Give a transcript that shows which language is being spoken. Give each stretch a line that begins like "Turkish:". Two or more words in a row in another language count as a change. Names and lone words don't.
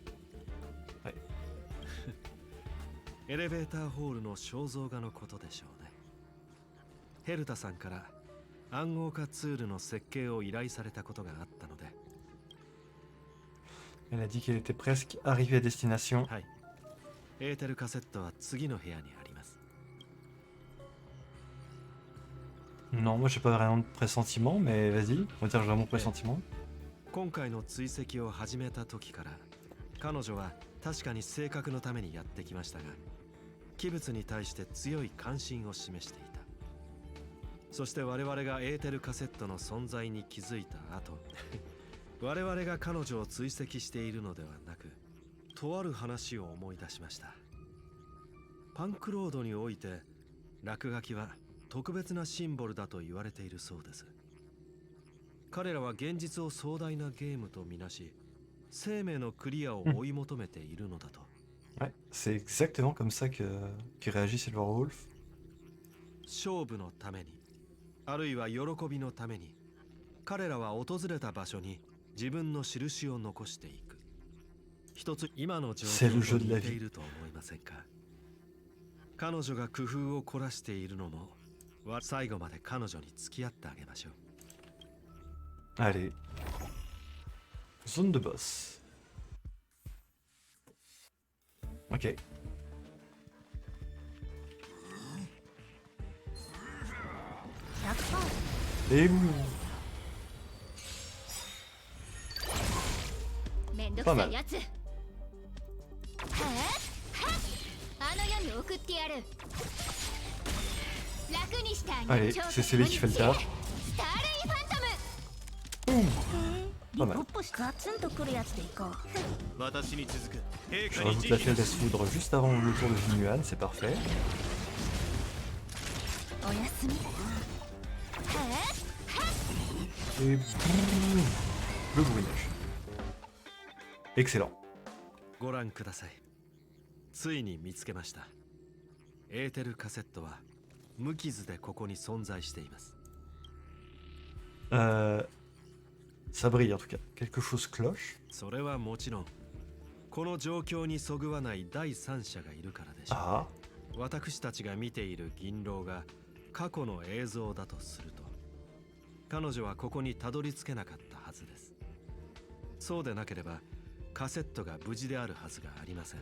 Japanese: エレベーターホールの肖像画のことでしょうね。ヘルタさんから暗号化ツールの設計を依頼されたことがあったので、
French: Elle a dit qu'elle était presque arrivée à destination.
Japanese: はい。エーテルカセットは次の部屋にあります。
French: Non, moi j'ai pas vraiment de pressentiment, mais vas-y, on va dire que j'ai un bon pressentiment.
Japanese: 今回の追跡を始めた時から彼女は確かに性格のためにやってきましたが、器物に対して強い関心を示していた。そして我々がエーテルカセットの存在に気づいた後我々が彼女を追跡しているのではなく、とある話を思い出しました。パンクロードにおいて落書きは特別なシンボルだと言われているそうです。彼らは現実を壮大なゲームとみなし、生命のクリアを追い求めているのだと。
French: Ouais, c'est exactement comme ça que réagit Silverwolf.
Japanese: 勝負のために、あるいは喜びのために、彼らは訪れた場所に自分の印を残していく。一つ今の状況と似ていると思いませんか？彼女が工夫を凝らしているのも、最後まで彼女に付き合ってあげましょう。
French: Allez. Zone de boss. Ok. 100%。 Et
Japanese: めんどくさいやつはあの世に送ってやる楽にしてあげ
French: allez,
Japanese: る
French: c'est celui qui fait le taf.
Japanese: スターレイファントムリポップしガツンとくるやつでいこう。私に続く陛
French: Je
Japanese: 下に
French: rajoute
Japanese: 慈
French: la
Japanese: 悲
French: faiblesse foudre juste avant le tour de Jinuan, c'est parfait.
Japanese: おやすみ
French: Et boum, le bourrinage. Excellent.
Japanese: ご覧ください。ついに見つけました。エーテルカセットは無傷でここに存在しています。
French: Ça brille en tout cas. Quelque chose cloche.
Japanese: それはもちろん、この状況にそぐわない第三者がいるからでしょう。
French: Ah,
Japanese: 私たちが見ている銀狼が過去の映像だとすると、彼女はここにたどり着けなかったはずです。そうでなければカセットが無事であるはずがありません。